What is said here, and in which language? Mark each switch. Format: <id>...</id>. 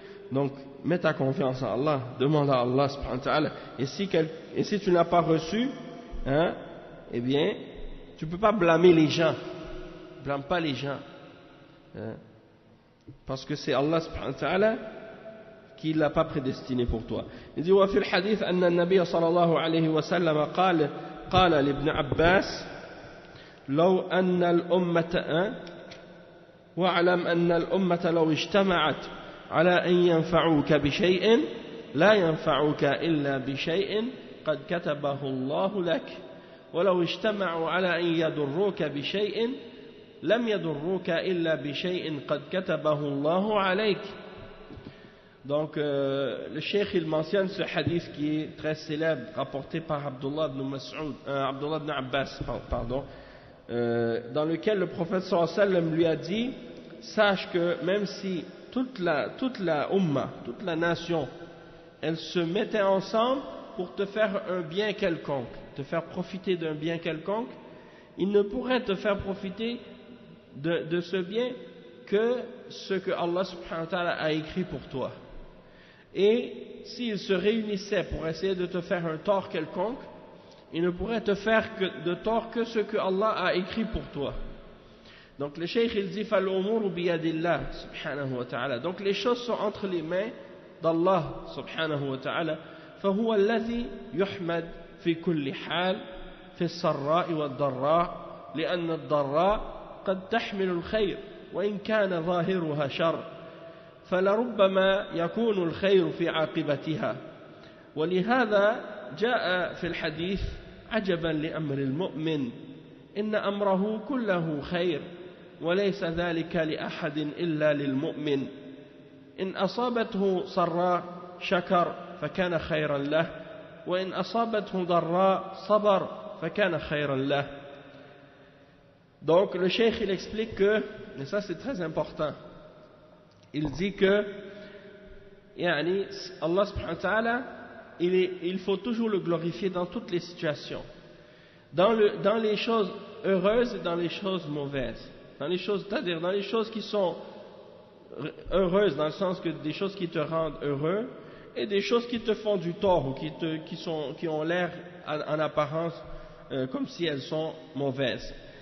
<fr>Donc mets ta confiance en Allah, demande à Allah subhanahu wa ta'ala. Et si tu ne l'as pas reçu, eh bien, tu ne peux pas blâmer les gens. Blâme pas les gens. Parce que c'est Allah subhanahu wa ta'ala qui ne l'a pas prédestiné pour toi. Il dit</fr> <ar>وفي الحديث أن النبي صلى الله عليه وسلم قال لابن عباس لو أن الأمة واعلم أن الأمة لو اجتمعت على أن ينفعوك بشيء لا ينفعوك إلا بشيء قد كتبه الله لك ولو اجتمعوا على أن يضروك بشيء لم يضروك إلا بشيء قد كتبه الله عليك.</ar> <fr>Donc le cheikh il mentionne ce hadith qui est très célèbre rapporté par Abdullah ibn Abbas dans lequel le prophète sallallahu alayhi wa sallam lui a dit sache que même si toute la umma, toute la nation elle se mettait ensemble pour te faire un bien quelconque, te faire profiter d'un bien quelconque, ils ne pourraient te faire profiter de ce bien que ce que Allah subhanahu wa ta'ala a écrit pour toi. Et s'ils se réunissaient pour essayer de te faire un tort quelconque, ils ne pourraient te faire de tort que ce que Allah a écrit pour toi. Donc le cheikh il dit</fr> <ar>فَالْأُمُورُ بِيَدِ اللَّهِ</ar> <fr>subhanahu wa ta'ala. Donc les choses sont entre les mains d'Allah subhanahu wa ta'ala.</fr> <ar>فهو الذي يحمد في كل حال في السراء والضراء لأن الضراء قد تحمل الخير وإن كان ظاهرها شر فلربما يكون الخير في عاقبتها ولهذا جاء في الحديث عجبا لأمر المؤمن إن أمره كله خير وليس ذلك لأحد إلا للمؤمن إن أصابته سراء شكر فكان خيرا له وإن أصابته ضراء صبر فكان خيرا له.</ar> <fr>Donc le cheikh il explique que, et ça c'est très important, il dit que Allah subhanahu wa ta'ala il faut toujours le glorifier dans toutes les situations, dans les choses heureuses et dans les choses mauvaises, c'est-à-dire dans les choses qui sont heureuses dans le sens que des choses qui te rendent heureux et des choses qui te font du tort ou qui ont l'air en apparence comme si elles sont mauvaises.</fr>